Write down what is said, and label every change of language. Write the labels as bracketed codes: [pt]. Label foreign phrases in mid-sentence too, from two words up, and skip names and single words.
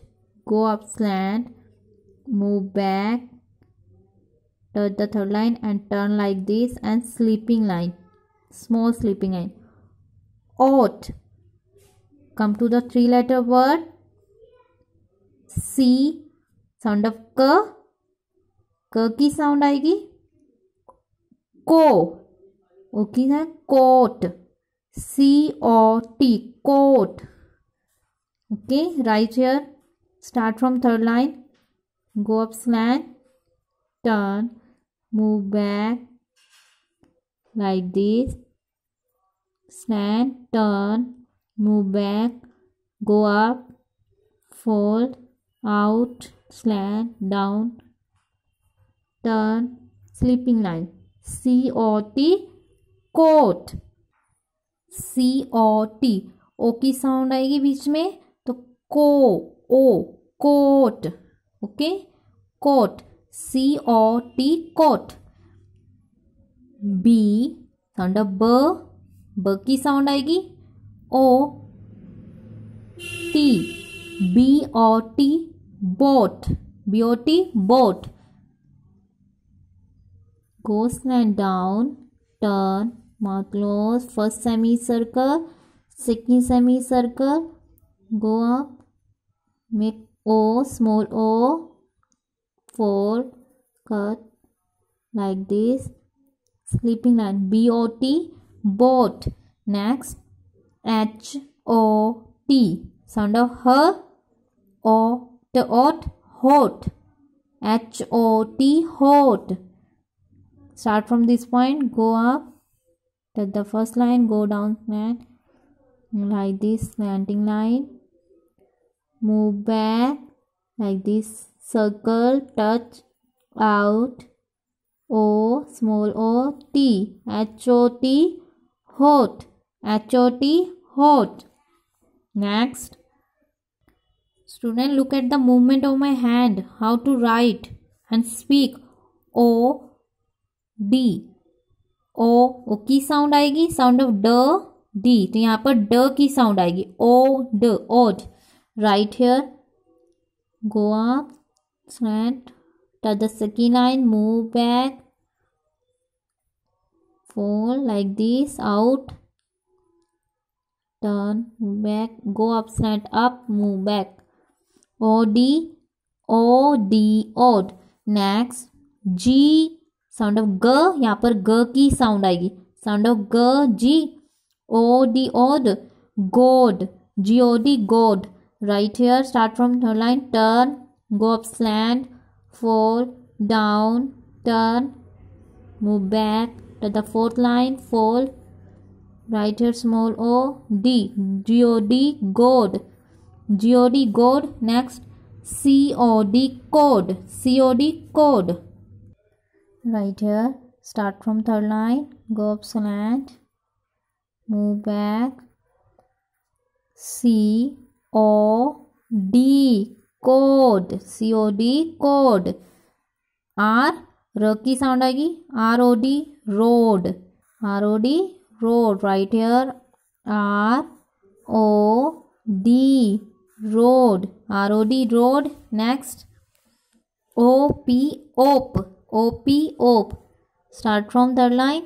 [en] Go up, slant. Move back. Touch the third line and turn like this, and sleeping line. Small sleeping line. Oat. Come to the three-letter word. C. Sound of K. [hi] K की sound आएगी. को. [en] O [hi] की है [en] coat. C-O-T. Coat. Okay. Right here. Start from third line. Go up slant. Turn. Move back. Like this. Slant, turn, move back, go up, fold, out, slant, down, turn, sleeping line. C-O-T, coat. C-O-T. [hi] O की साउंड आएगी बीच में तो ओ कोट. [en] okay, coat. C-O-T, coat. B. sound of [hi] ब की साउंड आएगी ओ टी. [en] B-O-T, बोट. B-O-T, बोट. Go slant down, turn, mouth close. First semicircle, second semicircle. Go up, make O, small O, fold, cut like this. Sleeping line. B-O-T, boat. Next, H-O-T. Sound of her. O-T, hot. H-O-T, hot. Start from this point. Go up. Touch the first line. Go down slant. Like this slanting line. Move back. Like this. Circle. Touch. Out. O, small O, T. H-O-T, hot. H-O-T, hot. Next. Student, look at the movement of my hand. How to write and speak. O, D. [hi] O की साउंड आएगी. [en] sound of [hi] ड, डी. तो यहाँ पर ड की साउंड आएगी. [en] O, D, odd. Right here. Go up, slant. Touch the second line, move back, fold like this, out, turn, move back, go up, slant up, move back. O-D, O-D, odd. Next, G, sound of G, [hi] यहाँ पर G की sound आएगी. [en] Sound of G, G, O-D, odd, God, G-O-D, God. Right here, start from third line, turn, go up, slant, fold, down, turn, move back to the fourth line, fold, right here small O, D, G-O-D, God, G-O-D, God. Next, C-O-D, code, C-O-D, code. Right here, start from third line, go up slant, move back, C-O-D, code, C-O-D, code. [hi] R, R की साउंड आएगी. [en] R-O-D, road. R-O-D, road. Right here, R-O-D, road. R-O-D, road. Next, O-P, op. O-P, op. Start from third line.